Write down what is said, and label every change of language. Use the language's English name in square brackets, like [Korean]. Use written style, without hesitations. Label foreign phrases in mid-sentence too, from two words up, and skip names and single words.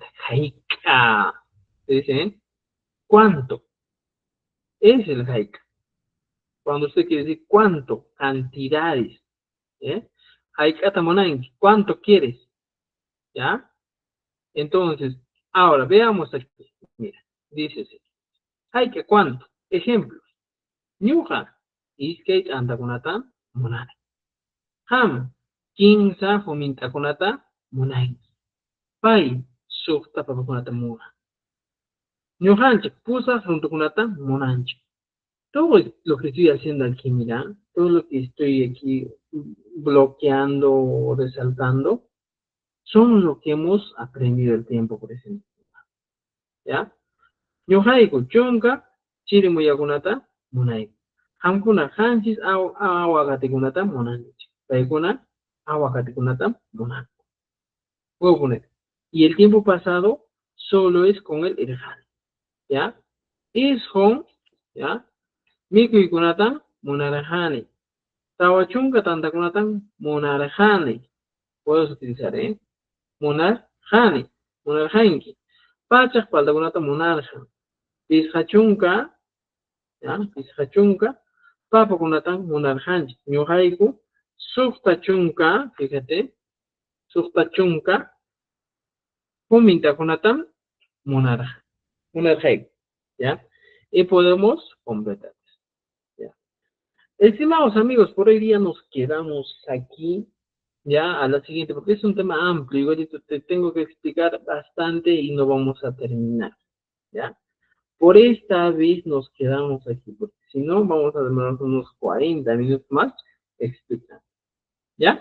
[Spanish] Haika. ¿Se dicen? ¿Cuánto es el haika? Cuando usted quiere decir cuánto, cantidades. [Quechua] Haika tamonangi, [Spanish] ¿cuánto quieres? ¿Ya? Entonces, ahora veamos aquí. Mira, dice así. Haika, ¿cuánto? Ejemplos. [Quechua] Ñuqa, iskay antakunata munani. Ham, kinsa humintakunata munani. Pay, sukta papakunata muna. Ñuqanchik, pusa runtukunata munanchik. [Spanish] Todo lo que estoy haciendo aquí, mira, todo lo que estoy aquí bloqueando o resaltando, son lo que hemos aprendido el tiempo presente. ¿Ya? [Quechua] Ñuqayku chunka chirimuyakunata munayku. Hamkuna hanchis aguacatikunata munanchik. Paykuna aguacatikunata munanku. [Spanish] Puedo poner. Y el tiempo pasado solo es con el irhan. ¿Ya? Es con, ¿ya? [Quechua] Mikuykunatan munarqani. Tawa chunka tantakunatan munarqani. [Spanish] Puedes utilizar, [Quechua] munarqani, munarqanki. Pachaq paltakunata munarqan. Pisqa chunka, ¿ya? Pisqa chunka, papakunatan munarqanchik. Ñuqayku suqta chunka, fíjate, suqta chunka, humintakunatan munarqayku, [Spanish] ¿ya? Y podemos completar, ¿ya? Estimados amigos, por hoy día nos quedamos aquí, ya, a la siguiente, porque es un tema amplio, igualito te tengo que explicar bastante y no vamos a terminar, ¿ya? Por esta vez nos quedamos aquí, porque si no, vamos a demorar unos 40 minutos más explicando, ¿ya?